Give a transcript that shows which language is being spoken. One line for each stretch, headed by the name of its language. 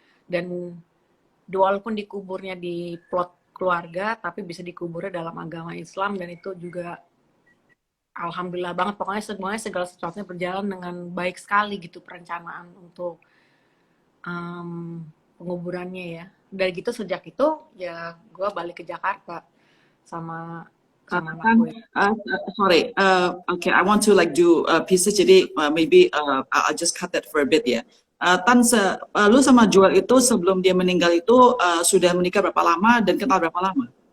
Indonesian: Dan walaupun dikuburnya di plot keluarga tapi bisa dikuburnya dalam agama Islam, dan itu juga alhamdulillah banget. Pokoknya semuanya segala sesuatunya berjalan dengan baik sekali gitu, perencanaan untuk penguburannya ya. Dari gitu sejak itu ya gue balik ke Jakarta sama anak gue.
English: sorry, okay, I want to like do pieces,
Indonesian: jadi
English: maybe I'll just cut that for a bit ya.
Indonesian: Lu sama Joel itu sebelum dia meninggal itu sudah menikah berapa lama dan kenal berapa lama?